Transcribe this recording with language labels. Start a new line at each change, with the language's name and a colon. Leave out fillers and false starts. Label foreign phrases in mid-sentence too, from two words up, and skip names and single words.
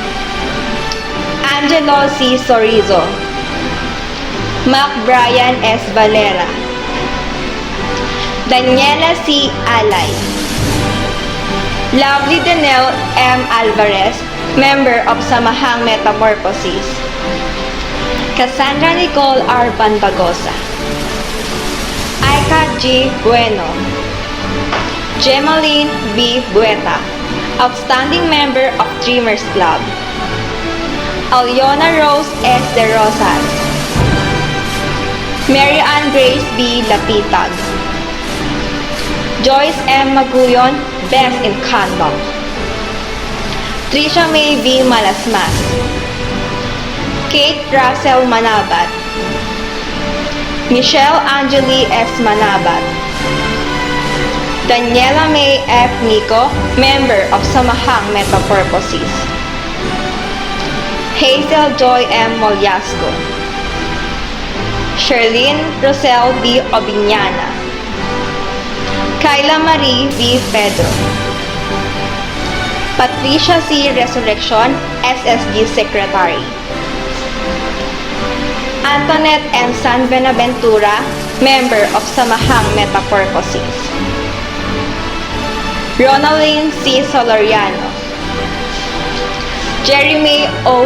English: Angelo C. Sorizo, Mac Brian S. Valera, Daniela C. Alay, Lovely Danelle M. Alvarez, member of Samahang Metamorphosis. Cassandra Nicole R. Banbagosa, Aika G. Bueno, Gemaline B. Bueta, outstanding member of Dreamers Club. Aliona Rose S. De Rosas, Mary Ann Grace B. Lapitag, Joyce M. Maguyon, Best in Conduct. Trisha May V. Malasmas, Kate Russell Manabat, Michelle Angeli S. Manabat, Daniela May F. Nico, member of Samahang Metamorphosis. Hazel Joy M. Molyasco, Sherlyn Rosel B. Obiñana, Kyla Marie V. Pedro, Patricia C. Resurrection, SSG Secretary. Antoinette M. San Benaventura, member of Samahang Metamorphosis. Ronaldine C. Soloriano, Jeremy O.